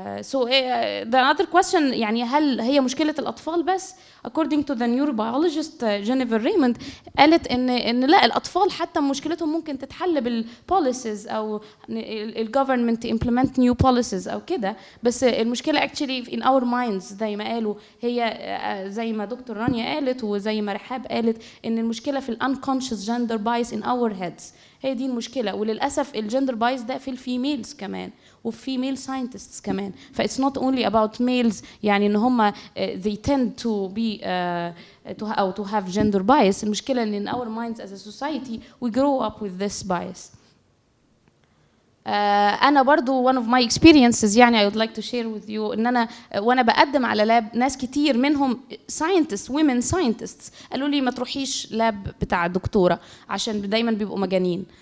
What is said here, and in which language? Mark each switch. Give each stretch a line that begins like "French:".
Arabic: So the other question يعني هل هي مشكلة الأطفال بس؟ According to the neurobiologist Jennifer Raymond قالت إن لا, الأطفال حتى مشكلتهم ممكن تتحل بالpolicies أو الgovernment implement new policies أو كده, بس المشكلة
English: actually in our minds
Arabic: زي ما قالوا, هي زي ما دكتور رانيا قالت وزي ما رحاب قالت, إن المشكلة في
English: unconscious gender bias in our heads.
Arabic: هي دي المشكله. وللاسف الجندر بايس ده في الفيميلز كمان وفي فيميل ساينتستس كمان.
English: Fights not only about males, يعني ان هم they tend to be to have gender bias.
Arabic: المشكله ان
English: in our minds as a society we grow up with this bias.
Arabic: انا برضو
English: one of my experiences
Arabic: يعني
English: I would like to share with you
Arabic: ان انا وانا بقدم على لاب ناس كتير منهم
English: scientists women scientists
Arabic: قالوا لي ما تروحيش لاب بتاع الدكتوره عشان دايما بيبقوا مجانين.